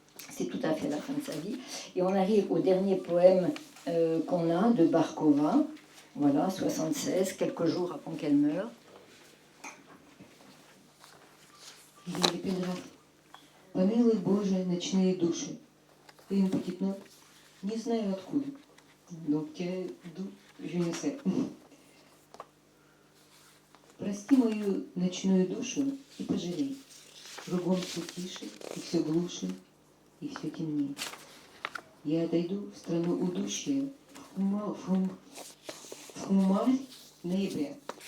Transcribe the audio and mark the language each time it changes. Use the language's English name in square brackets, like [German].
[French] C'est tout à fait la fin de sa vie. Et on arrive au dernier poème qu'on a de Barkova, voilà, 76, quelques jours avant qu'elle meure. [Russian] Помилуй, Боже, ночные души. [French] Et une petite note, [Russian] не знаю откуда. [French] Donc, d'où, je ne sais. [Russian] Прости мою ночную душу и пожалей. Кругом все тише, и все глуше, и все темнее. Я отойду в страну удушья, в хмарь ноября.